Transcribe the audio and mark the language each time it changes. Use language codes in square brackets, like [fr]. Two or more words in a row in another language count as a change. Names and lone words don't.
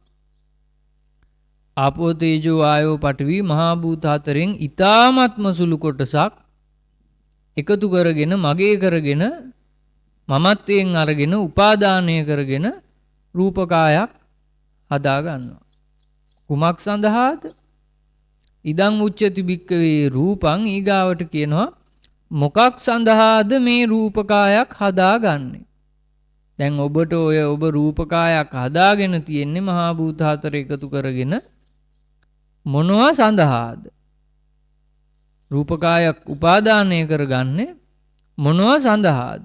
[pi] ආපෝ තේජෝ වායෝ පඨවි [si] මහා භූත හතරෙන් ඊ타ත්ම සුළු කොටසක් එකතු කරගෙන මගේ කරගෙන මමත්වයෙන් අරගෙන උපාදානය කරගෙන රූපකායක් හදා ගන්නවා. කුමක් සඳහාද? [pi] ඉදං උච්චති භික්කවේ රූපං. [si] ඊගාවට කියනවා මොකක් සඳහාද මේ රූපකායක් හදාගන්නේ? දැන් ඔබට ඔබ රූපකායක් හදාගෙන තියෙන්නේ මහා භූත හතර එකතු කරගෙන මොනවා සඳහාද? රූපකායක් උපාදානය කරගන්නේ මොනවා සඳහාද?